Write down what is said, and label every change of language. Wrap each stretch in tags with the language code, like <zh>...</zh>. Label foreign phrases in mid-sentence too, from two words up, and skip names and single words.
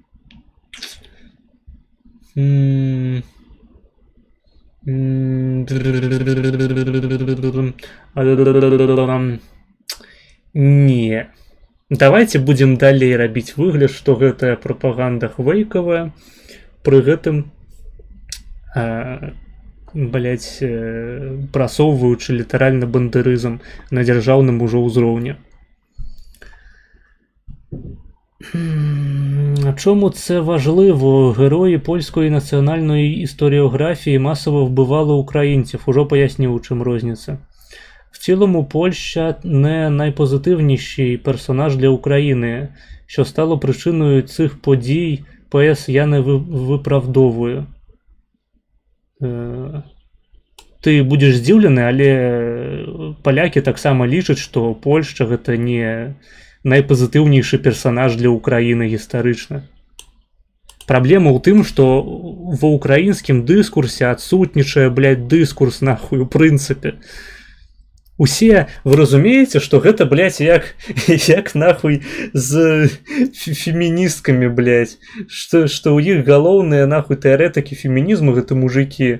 <be>Не. Давайте будем далей рабіць выгляд, што гэтая прапаганда хвейкавая, пры гэтым прасоўваючы літаральна бандерызм на дзяржаўным ужо ўзроўні.</be> <uk>Чому це важливо? Герої польської національної історіографії масово вбивали українців. Уже пояснив, у чим різниця. В цілому Польща не найпозитивніший персонаж для України, що стало причиною цих подій. ПС я не виправдовую. Ти будеш здивлений, але поляки так само лічать, що Польща</uk> <be>гэта не найпазітыўнейшы персонаж для Украіны гістарычна. Праблема ў тым, што ва ўкраінскім дыскурсе адсутнічае, блядь, дыскурс нахуй у прынцыпе. Усе, вы разумееце, што гэта, блядь, як нахуй з феміністкамі, блядь, што ў іх галоўныя нахуй тэарэтыкі фемінізму гэта мужыкі.</be>